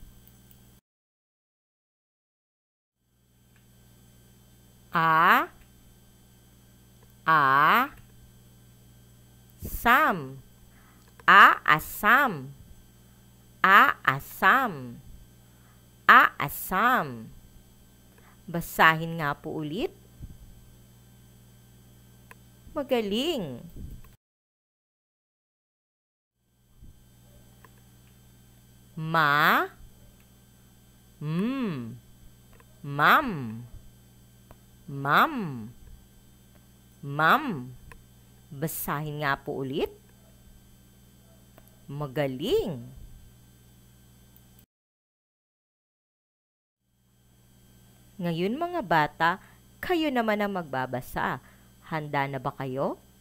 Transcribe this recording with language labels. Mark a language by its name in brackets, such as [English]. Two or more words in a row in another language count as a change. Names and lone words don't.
[Filipino] A, sam, aasam, aasam, aasam. Basahin nga po ulit. Magaling. Ma, mam, mam, mam. Basahin nga po ulit. Magaling. Ngayon mga bata, kayo naman ang magbabasa. Handa na ba kayo?